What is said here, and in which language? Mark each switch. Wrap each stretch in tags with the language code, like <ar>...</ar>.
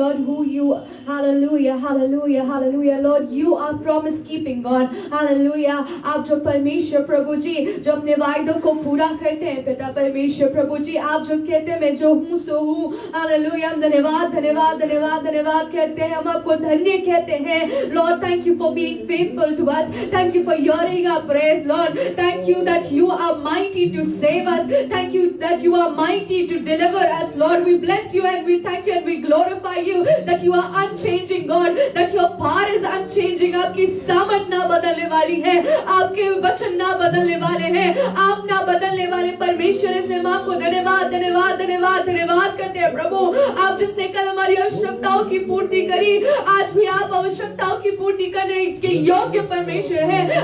<en>Lord who you, hallelujah hallelujah hallelujah. Lord you are promise keeping God, hallelujah.</en> <hi>आप जो परमेश्वर प्रभु जी जो अपने वायदों को पूरा करते हैं पिता परमेश्वर प्रभु जी, आप जो कहते हैं मैं जो हूँ सो हूँ, हालेलुया। धन्यवाद धन्यवाद धन्यवाद धन्यवाद कहते हैं, हम आपको धन्य कहते हैं।</hi> <en>Lord thank you for being faithful to us, thank you for hearing our prayers, Lord. Thank you that you are mighty to save us, thank you that you are mighty to deliver us, Lord. We bless you and we thank you and we glorify you that you are unchanging God, that your power is unchanging.</en> <hi>आपकी सामर्थ ना बदलने वाली है, आपके वचन ना बदलने वाले हैं, आप ना बदलने वाले परमेश्वर। इसलिए हम आपको धन्यवाद धन्यवाद धन्यवाद धन्यवाद करते हैं प्रभु। आप जिसने कल हमारी आवश्यकताओं की पूर्ति करी, आज भी आप आवश्यकताओं की पूर्ति करने के योग्य परमेश्वर है।</hi>